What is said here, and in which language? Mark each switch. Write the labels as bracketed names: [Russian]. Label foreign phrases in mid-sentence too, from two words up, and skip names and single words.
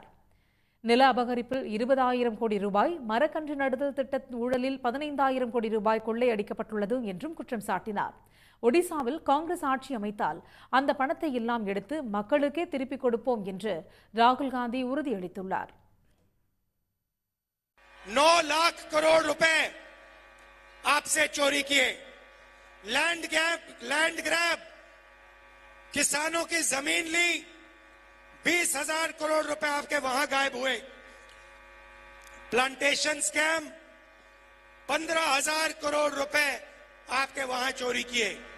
[Tamil] நில அபகரிப்பில் 20,000 கோடி ரூபாய், மரக்கன்று நடுதல் திட்ட ஊழலில் 15,000 கோடி ரூபாய் கொள்ளையடிக்கப்பட்டுள்ளது என்றும் குற்றம் சாட்டினார். ஒடிசாவில் காங்கிரஸ் ஆட்சி அமைத்தால் அந்த பணத்தை எல்லாம் எடுத்து மக்களுக்கே திருப்பிக் கொடுப்போம் என்று ராகுல் காந்தி உறுதியளித்துள்ளார். [Hindi] 9 लाख करोड़ रुपए आपसे चोरी किए, [English] land grab, [Hindi] किसानों की जमीन ली, 20,000 करोड़ रुपए आपके वहां गायब हुए, [English] plantation scam, [Hindi] 15,000 करोड़ रुपए आपके वहां चोरी किए।